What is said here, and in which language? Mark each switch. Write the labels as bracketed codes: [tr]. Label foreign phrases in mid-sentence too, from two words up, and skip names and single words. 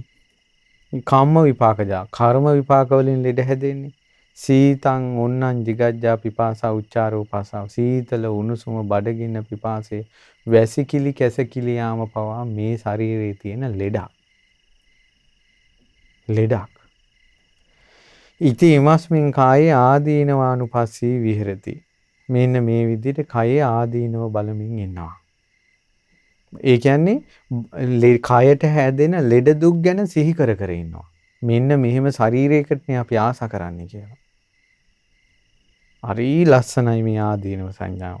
[pi] කම්ම විපාකජා [si] කර්ම විපාක වලින් ලෙඩ හැදෙන්නේ. [pi] සීතං උන්නං jigajja පිපාසා උච්චාරෝ පසාව [si] සීතල උණුසුම බඩගින්න පිපාසය වැසිකිලි කැසකිලි යාම පවා මේ ශරීරයේ තියෙන ලෙඩක්. [pi] ඉති ඉමස්මින් කායේ ආදීනවානුපස්සී විහෙරති. [si] මෙන්න මේ විදිහට කයේ ආදීනව බලමින් ඉන්නවා. ඒ කියන්නේ කයට හැදෙන ලෙඩ දුක් ගැන සිහි කර කර ඉන්නවා. මෙන්න මෙහෙම ශරීරයකටනේ අපි ආසා කරන්නේ කියලා. හරි ලස්සනයි මේ ආදීනව සංඥාව.